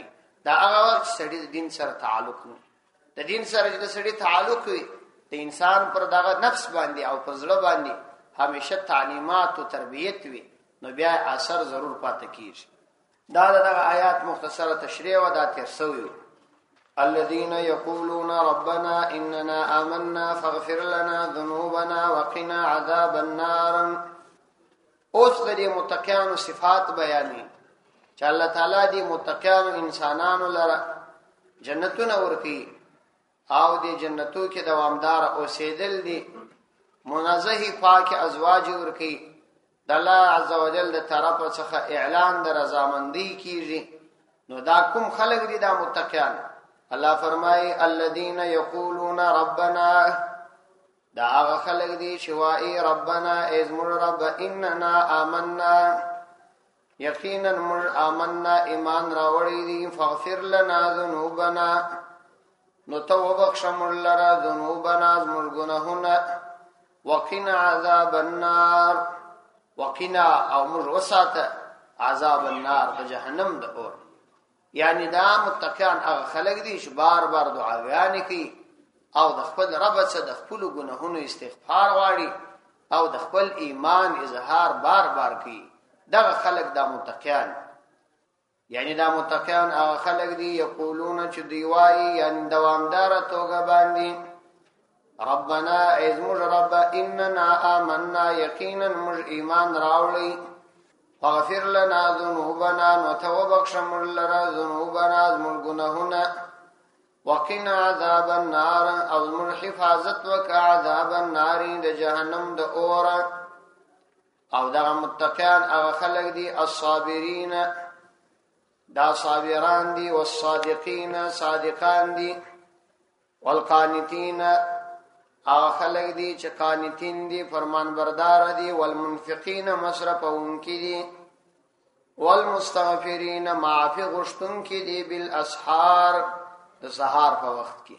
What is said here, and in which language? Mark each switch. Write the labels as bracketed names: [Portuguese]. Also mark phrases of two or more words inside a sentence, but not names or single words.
[Pashto] دا هغه وخت سړی د دین سره تعلق نه، د دین سره چې سړی تعلق وي د انسان پر دغه نفس باندې او پر زړه باندې همیشه تعلیمات او تربیت وي، نو بیا اثر ضرور پاتې کیږي. دا دغه آیات مختصره تشریح و دا تیر سوی. [Arabic] الذين يقولون ربنا اننا آمنا فاغفر لنا ذنوبنا وقنا عذاب النار. [Pashto] اوس د متقینو صفات بیانې چې الله تعالی دې متقینو انسانانو لره جنتونه ورکړي او دې جنتو کې دوامدار اوسېدل دي، منزه پاک ازواج ورکړي، د الله عزوجل د طرف څخه اعلان د رضامندۍ کیږي. نو دا کوم خلق دي دا متقین؟ [Arabic] الله فرمای الذين يقولون ربنا، [Pashto] دا هغه خلق دي چې وایي ربنا ازمر رب [Arabic] اننا آمنا، [Pashto] یقینا مر آمنا ایمان راوړی دي، [Arabic] فاغفر لنا ذنوبنا، [Pashto] نو تو بخشمر لرا ذنوبنا زمر گناهونه، [Arabic] وقنا عذاب النار، [Pashto] وقنا او مر وسات [Arabic] عذاب النار [Pashto] د جهنم د اور. یعنی دا متقین هغه خلق دي چې بار بار دعاګانې کوي او د خپل رب څخه د خپل ګناهونو استغفار غواړي او د خپل ایمان اظهار بار بار کوي. دغه خلق دا متقین. یعنی دا متقین هغه خلق دي یقولون چې دی وایي یعنی دوامدار توګه باندې ربنا ازمج رب [Arabic] اننا آمنا، [Pashto] یقینا مج ایمان راوړی، [Arabic] فاغفر لنا ذنوبنا، [Pashto] نو تو بخشمر لرا ذنوبنا زمر گناهونه، [Arabic] وقنا عذاب النار، [Pashto] او زمر حفاظت وک [Arabic] عذاب النار [Pashto] د جهنم د اور. او دا متقین هغه خلق دي الصابرین، دا صابران دي، والصادقین صادقان دي، والقانتین هغه خلق دي چې قانتین دي فرمان بردار دي، والمنفقین مصرفونکي دي، والمستغفرین معافی غشتونکي دي بالاسحار د سحار په وخت کې.